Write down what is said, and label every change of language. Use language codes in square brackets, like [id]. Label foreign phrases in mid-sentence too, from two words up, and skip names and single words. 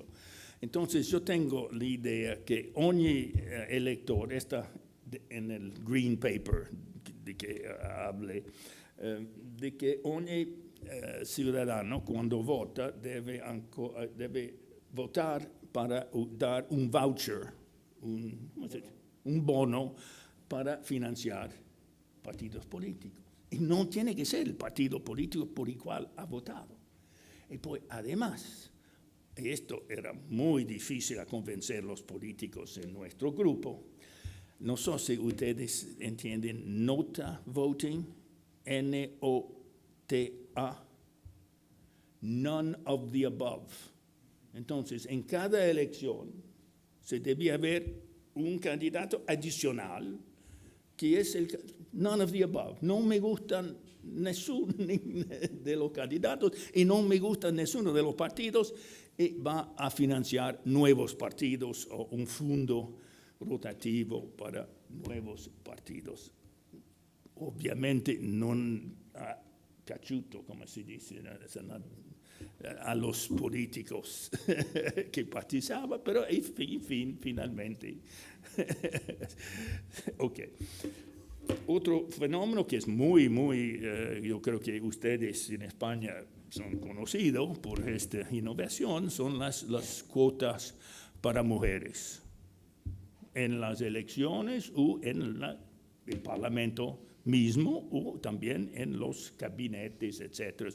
[es] Entonces, yo tengo la idea que ogni elector, está en el Green Paper de que hablé, de que ogni ciudadano cuando vota debe votar para dar un voucher, un bono para financiar partidos políticos. Y no tiene que ser el partido político por el cual ha votado. Y pues, además, esto era muy difícil a convencer los políticos en nuestro grupo. No sé si ustedes entienden nota voting, N-O-T-A, [en] none of the above. [es] Entonces, en cada elección se debía haber un candidato adicional que es el [en] none of the above. [es] No me gustan ninguno de los candidatos y no me gusta ninguno de los partidos y va a financiar nuevos partidos o un fondo rotativo para nuevos partidos. [it] Ovviamente non ha piaciuto, come si dice, [es] a los políticos que participaban, pero finalmente. Ok. Otro fenómeno que es muy, yo creo que ustedes en España son conocidos por esta innovación, son las cuotas para mujeres en las elecciones o en el Parlamento mismo o también en los gabinetes, etc.